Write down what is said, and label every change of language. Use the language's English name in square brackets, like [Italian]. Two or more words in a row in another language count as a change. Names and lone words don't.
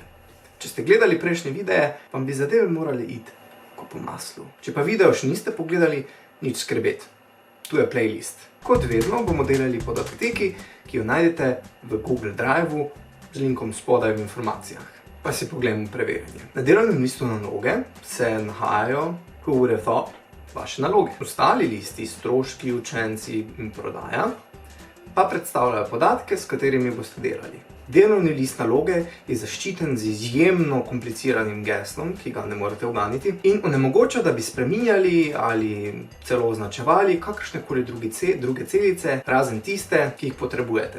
[Slovenian] Če ste gledali prejšnje videe, vam bi zadeve morali iti kot po maslu. Če pa video še niste pogledali, nič skrbeti. Tu je playlist. Kot vedno bomo delali po datoteki, ki jo najdete v Google Driveu z linkom spodaj v informacijah. Pa si pogledamo preverjanje. Na delovnem listu naloge se nahajajo [English] who would have thought [Slovenian] vaše naloge. Ostali listi, stroški, učenci in prodaja pa predstavljajo podatke, s katerimi boste delali. Delovni list naloge je zaščiten z izjemno kompliciranim geslom, ki ga ne morete uganiti, in onemogoča, da bi spreminjali ali celo označevali kakršnekoli druge celice, razen tiste, ki jih potrebujete.